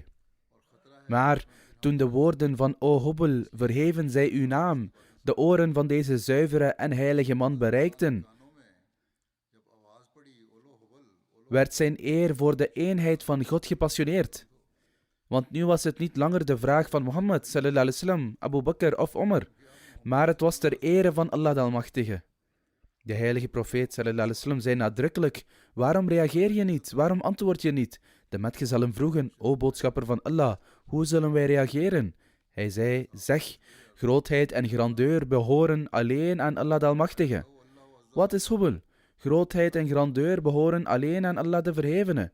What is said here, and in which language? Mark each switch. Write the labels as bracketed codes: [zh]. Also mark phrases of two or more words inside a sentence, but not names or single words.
[nl] Maar toen de woorden van O Hubal, verheven zij uw naam, de oren van deze zuivere en heilige man bereikten, werd zijn eer voor de eenheid van God gepassioneerd. Want nu was het niet langer de vraag van Mohammed [ar] صلى الله عليه وسلم, [nl] Abu Bakr of Omar, maar het was ter ere van Allah de Almachtige. De heilige profeet [ar] صلى الله عليه وسلم [nl] zei nadrukkelijk: waarom reageer je niet? Waarom antwoord je niet? De metgezellen vroegen: o boodschapper van Allah, hoe zullen wij reageren? Hij zei: zeg, grootheid en grandeur behoren alleen aan Allah de Almachtige. Wat is Hubal? Grootheid en grandeur behoren alleen aan Allah de Verhevene.